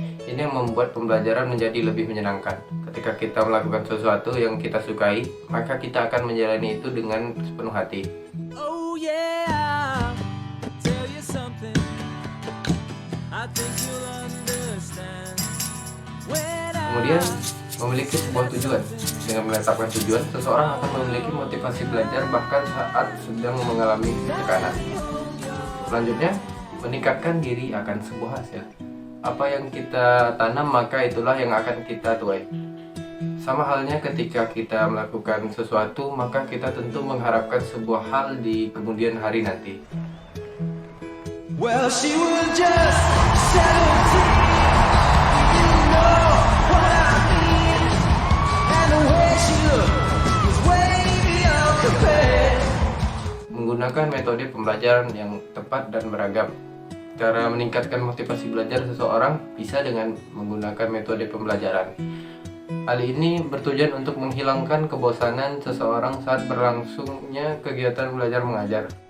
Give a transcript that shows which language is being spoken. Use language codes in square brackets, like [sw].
[id] Ini yang membuat pembelajaran menjadi lebih menyenangkan. Ketika kita melakukan sesuatu yang kita sukai, maka kita akan menjalani itu dengan sepenuh hati. [en] Oh yeah, tell you something. I think you'll understand. [id] Kemudian, memiliki sebuah tujuan. Dengan menetapkan tujuan, seseorang akan memiliki motivasi belajar bahkan saat sedang mengalami tekanan. Selanjutnya, meningkatkan diri akan sebuah hasil. Apa yang kita tanam, maka itulah yang akan kita tuai. Sama halnya ketika kita melakukan sesuatu, maka kita tentu mengharapkan sebuah hal di kemudian hari nanti. [en] Well, she was just 17, you know what I mean, and the way she looked was way beyond compare. [id] Menggunakan metode pembelajaran yang tepat dan beragam. Cara meningkatkan motivasi belajar seseorang bisa dengan menggunakan metode pembelajaran. Hal ini bertujuan untuk menghilangkan kebosanan seseorang saat berlangsungnya kegiatan belajar mengajar.